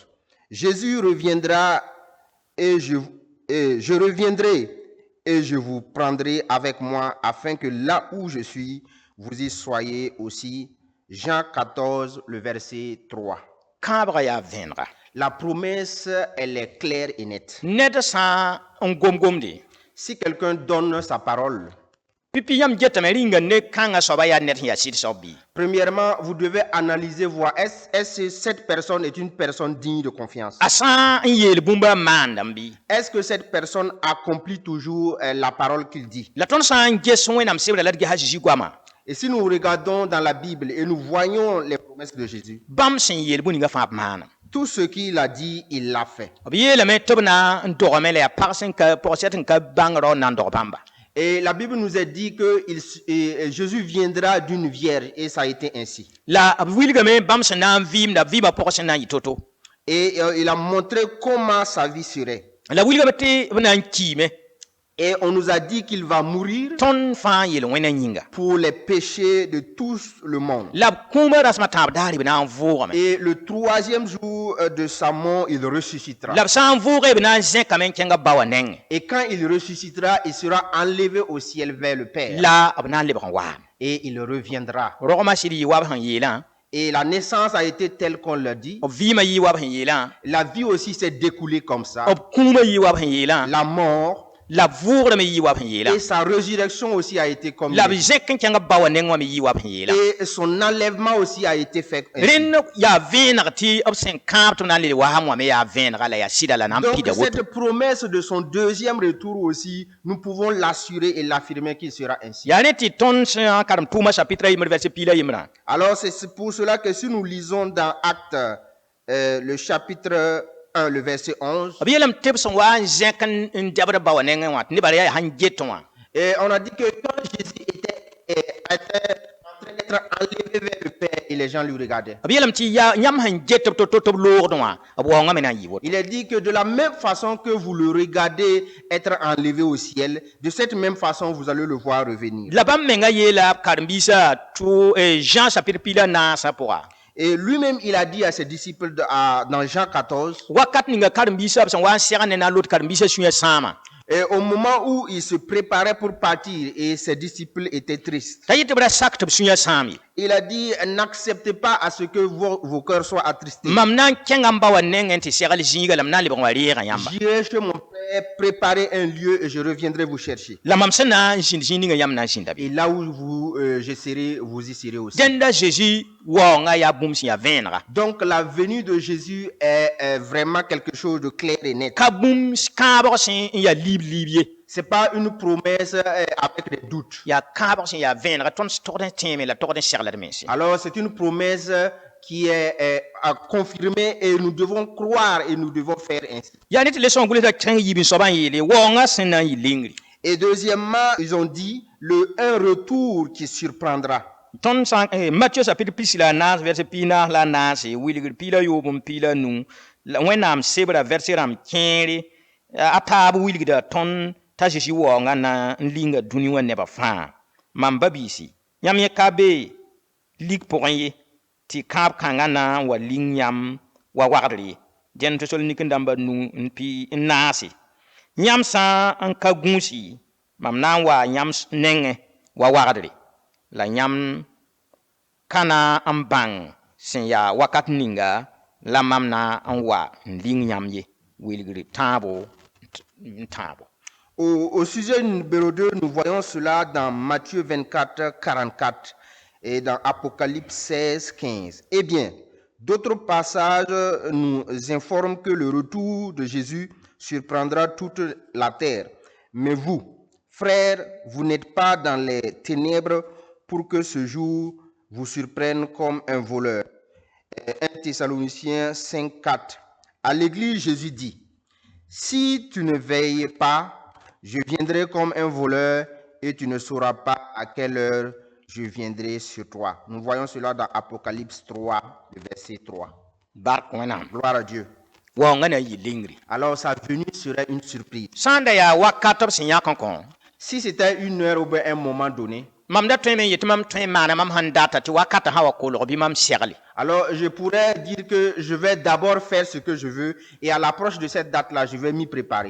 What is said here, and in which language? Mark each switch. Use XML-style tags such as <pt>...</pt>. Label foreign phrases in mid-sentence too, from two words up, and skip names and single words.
<fr>Jésus reviendra et je reviendrai et je vous prendrai avec moi afin que là où je suis, vous y soyez aussi. Jean 14, le verset 3.</fr> <mos>Kãabga yaa vẽenega.</mos> <fr>La promesse, elle est claire et nette.</fr> <mos>Ned sã n gom-gomde</mos> <fr>Si quelqu'un donne sa parole,</fr> <mos>pipi yãmb getame ringa ne kãngã soaba yaa ned sẽn yaa sɩd soab bɩ.</mos> <fr>premièrement, vous devez analyser, voir est-ce que cette personne est une personne digne de confiance.</fr> <mos>A sã n yeel bũmba n maandam bɩ.</mos> <fr>Est-ce que cette personne accomplit toujours la parole qu'il dit?</fr> <mos>La tõnd sã n ges Wẽnnaam sebrã la d ges a Zeezi goamã.</mos> <fr>Et si nous regardons dans la Bible et nous voyons les promesses de Jésus,</fr> <mos>Bãmb sẽn yeel bũ ninga fãa b maanam.</mos> <fr>tout ce qu'il a dit, il l'a fait.</fr> <mos>B yeelame tɩ b na n dogame la yaa pag sẽd n ka bãng rao n na n dog bãmba.</mos> <fr>Et la Bible nous a dit que Jésus viendra d'une vierge et ça a été ainsi.</fr> <mos>La b wilgame bãmb sẽn na n vɩɩmda b vɩɩmã pʋgẽ sẽn na n yɩ to-to.</mos> <fr>Et il a montré comment sa vie serait.</fr> <mos>La wilgame tɩ b na n kiime.</mos> <fr>Et on nous a dit qu'il va mourir</fr> <mos>Tõnd fãa n yeel Wẽnna yĩnga.</mos> <fr>pour les péchés de tout le monde.</fr> <mos>La b kũumã rasmã tãab daare b na n vʋʋgame.</mos> <fr>Et le troisième jour de sa mort, il ressuscitera.</fr> <mos>La b sã n vʋʋge b na n zẽkame n kẽnga ba wã nengẽ.</mos> <fr>Et quand il ressuscitera, il sera enlevé au ciel vers le Père.</fr> <mos>La b na n lebg n waame.</mos> <fr>Et il reviendra.</fr> <mos>Rogmã sɩd yɩ wab sẽn yeelã.</mos> <fr>Et la naissance a été telle qu'on l'a dit.</fr> <mos>B vɩɩmã yɩ wab sẽn yeelã.</mos> <fr>La vie aussi s'est découlée comme ça.</fr> <mos>B kũumã yɩ wab sẽn yeelã.</mos> <fr>La mort</fr> <mos>La b vʋʋgrã me yɩ wab sẽn yeelã.</mos> <fr>et sa résurrection aussi a été comme</fr> <mos>La</mos> <fr>il</fr> <mos>b</mos> <fr>est.</fr> <mos>zẽk n kẽnga ba wã nengẽ wã me yɩ wab sẽn yeelã.</mos> <fr>Et son enlèvement aussi a été fait ainsi.</fr> <mos>Rẽnd yaa vẽeneg tɩ b sẽn kãab tɩ b na n le waasã wã me yaa vẽenega la yaa sɩda la na n</mos> <fr>Donc</fr> <mos>pida woto.</mos> <fr>cette promesse de son deuxième retour aussi, nous pouvons l'assurer et l'affirmer qu'il sera ainsi.</fr> <mos>yaa ne tɩ tõnd sẽn karem tʋʋmã chapitre yembr verset piila yembrã.</mos> <fr>Alors c'est pour cela que si nous lisons dans Actes, le chapitre 1, le verset 11,</fr> <mos>B yeelame tɩ b sẽn wa n zẽk n dɛbd ba wã nengẽ wã tɩ nebã yaa sãn get wã.</mos> <fr>et on a dit que quand Jésus était en train d'être enlevé vers le Père et les gens lui regardaient,</fr> <mos>B yeelame tɩ yãmb sẽn get b to-to b loogd wã b waoongã me na n yɩ woto.</mos> <fr>il est dit que de la même façon que vous le regardez être enlevé au ciel, de cette même façon vous allez le voir revenir.</fr> <mos>La bãmb menga yeela b karen-biisã Jean chapitre piila naasã pʋga.</mos> <fr>Et lui-même, il a dit à ses disciples dans Jean 14,</fr> <mos>Wakat ninga karen-biisã b sẽn wa n segd ne na n lot karen-biisã sũyã sãama.</mos> <fr>et au moment où il se préparait pour partir et ses disciples étaient tristes,</fr> <mos>T'a yɩ tɩ b ra sak tɩ b sũyã sãam ye.</mos> <fr>il a dit, n'acceptez pas à ce que vos cœurs soient attristés.</fr> <mos>Mam na n kẽnga n ba wã nengẽ tɩ segl zĩiga la m na n lebg n wa reegã yãmba.</mos> <fr>J'irai chez mon Père préparer un lieu et je reviendrai vous chercher.</fr> <mos>La mam sẽn na n zĩnd zĩig ninga yãmb na n zĩnda be.</mos> <fr>Et là où je serai, vous y serez aussi.</fr> <mos>Dẽnda Jésus waoongã yaa bũmb sẽn yaa vẽenega.</mos> <fr>Donc la venue de Jésus est vraiment quelque chose de clair et net.</fr> <mos>Ka bũmb kãabg sẽn n yaa liib-liib ye.</mos> <fr>C'est pas une promesse avec des doutes.</fr> <mos>Yaa kãabg sẽn yaa vẽenega tõnd togd n tẽeme la togd n segla d mense.</mos> <fr>Alors c'est une promesse qui est confirmée et nous devons croire et nous devons faire ainsi.</fr> <mos>Yaa ne tɩ le sõng gʋlsda kẽng yiib n soabã n yeele waoongã sẽn na n yɩ lengri.</mos> <fr>Et deuxièmement, ils ont dit un retour qui surprendra.</fr> <mos>Tõnd Matthieu chapitre pis la a naas verset piinaas la a naase wilgr piila yoob n piila nu la Wẽnnaam sebra verset rãmb kẽere a taab wilgda tõnd t'a Zeezi waoongã na n linga dũni wã nebã fãa. Mam ba-biisi yãmb yẽ ka be lik pʋgẽ ye tɩ kãab kãngã na n wa ling yãmb wa wagdr ye. Dẽn Tesalonik dãmba nu n naase yãmb sã n ka gũusi mam na n wa yãmb nengẽ wa wagdre la yãmb kana n bãng sẽn yaa wakat ninga la mam na n wa n ling yãmb ye wilgr tãabo n tãabo.</mos> <fr>Au sujet numéro 2, nous voyons cela dans Matthieu 24, 44 et dans Apocalypse 16, 15. Eh bien, d'autres passages nous informent que le retour de Jésus surprendra toute la terre. Mais vous, frères, vous n'êtes pas dans les ténèbres pour que ce jour vous surprenne comme un voleur. 1 Thessaloniciens 5, 4. À l'église, Jésus dit, « Si tu ne veilles pas, je viendrai comme un voleur et tu ne sauras pas à quelle heure je viendrai sur toi. » Nous voyons cela dans Apocalypse 3, le verset 3.</fr> <mos>Bark wẽnnaam.</mos> <fr>Gloire à Dieu.</fr> <mos>Waoongã na n yɩ lingri.</mos> <fr>Alors sa venue serait une surprise.</fr> <mos>Sã n da yaa wakat b sẽn yãk n kõ</mos> <fr>Si c'était une heure ou bien un moment donné,</fr> <mos>mam da tõe me n yetɩ mam tõe n maana mam sãn data tɩ wakatã sã wa kolg bɩ mam segle.</mos> <fr>alors je pourrais dire que je vais d'abord faire ce que je veux et à l'approche de cette date-là, je vais m'y préparer.</fr>